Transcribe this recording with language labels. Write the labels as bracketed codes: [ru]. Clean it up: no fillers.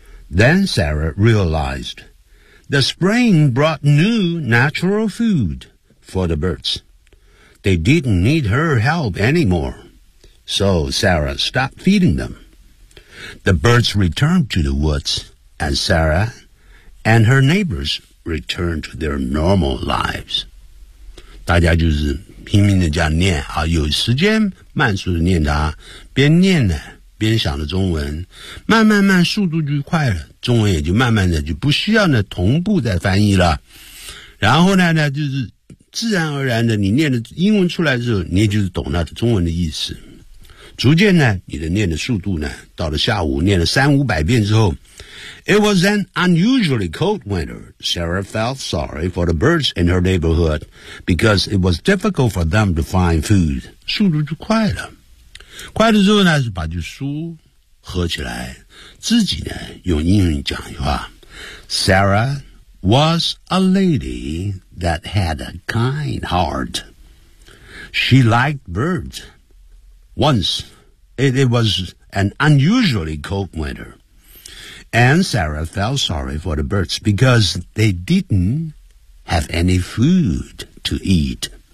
[en] Then Sarah realized the spring brought new natural food for the birds. They didn't need her help anymore, so Sarah stopped feeding them. The birds returned to the woods, and Sarah and her neighbors returned to their normal lives. [zh] 大家就是拼命的这样念啊，有时间慢速的念它，边念呢边想着中文，慢慢速度就快了，中文也就慢慢的就不需要呢同步再翻译了。然后呢就是自然而然的，你念的英文出来之后，你也就是懂那中文的意思。逐渐呢，你的念的速度呢，到了下午念了三五百遍之后 ， [en] It was an unusually cold winter. Sarah felt sorry for the birds in her neighborhood because it was difficult for them to find food. [zh] 速度就快了，快了之后呢，是把这书合起来，自己呢用英语讲一句话。 [en] Sarah was a lady that had a kind heart. She liked birds. Once, it was an unusually cold winter, and Sarah felt sorry for the birds because they didn't have any food to eat.